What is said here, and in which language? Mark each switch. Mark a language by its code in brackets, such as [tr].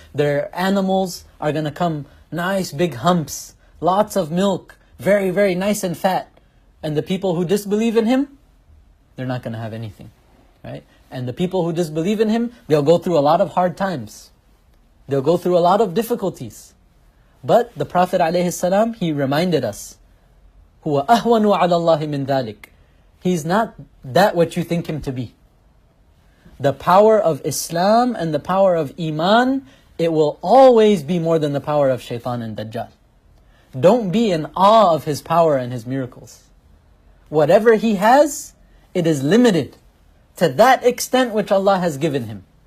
[en] Their animals are going to come nice big humps, lots of milk, very, very nice and fat. And the people who disbelieve in him, they're not going to have anything. Right? And the people who disbelieve in him, they'll go through a lot of hard times. They'll go through a lot of difficulties. But the Prophet ﷺ, he reminded us, [ar] هُوَ أَهْوَنُ عَلَى اللَّهِ مِنْ ذَلِكَ. [en] He's not that what you think him to be. The power of Islam and the power of Iman, it will always be more than the power of Shaitan and Dajjal. Don't be in awe of his power and his miracles. Whatever he has, it is limited to that extent which Allah has given him.